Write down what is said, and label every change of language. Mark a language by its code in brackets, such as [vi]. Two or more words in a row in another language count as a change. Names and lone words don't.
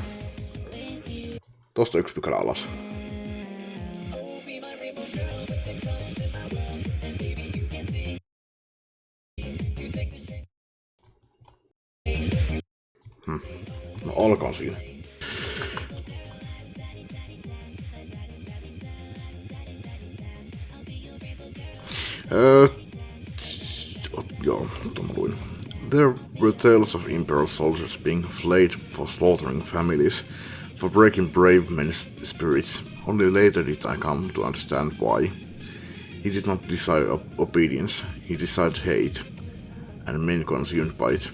[fi] Tosta yksi pykälä alas. No olkoon siinä. Joo, tuon luin. [en] There were tales of Imperial soldiers being flayed for slaughtering families, for breaking brave men's spirits. Only later did I come to understand why. He did not desire obedience, he desired hate, and men consumed by it.